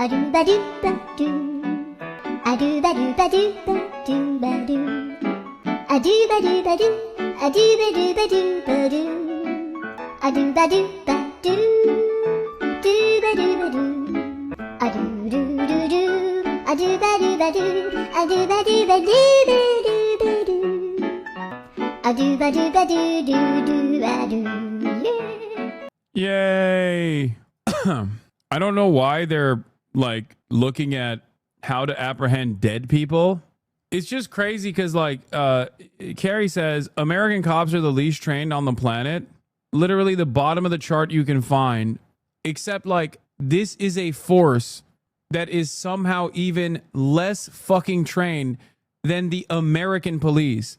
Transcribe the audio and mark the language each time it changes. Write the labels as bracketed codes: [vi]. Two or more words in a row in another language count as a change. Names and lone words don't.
[en] do ba do ba do a do ba do ba do ba do ba do a do ba do ba do a do ba do ba do ba do a do ba do ba do do ba do ba do a do do do do a do ba do ba do a do ba do ba do ba do ba do a do ba do ba do do do ba do. Yay. I don't know why they're like looking at how to apprehend dead people. It's just crazy because like Carrie says, American cops are the least trained on the planet. Literally the bottom of the chart you can find, except like this is a force that is somehow even less fucking trained than the American police.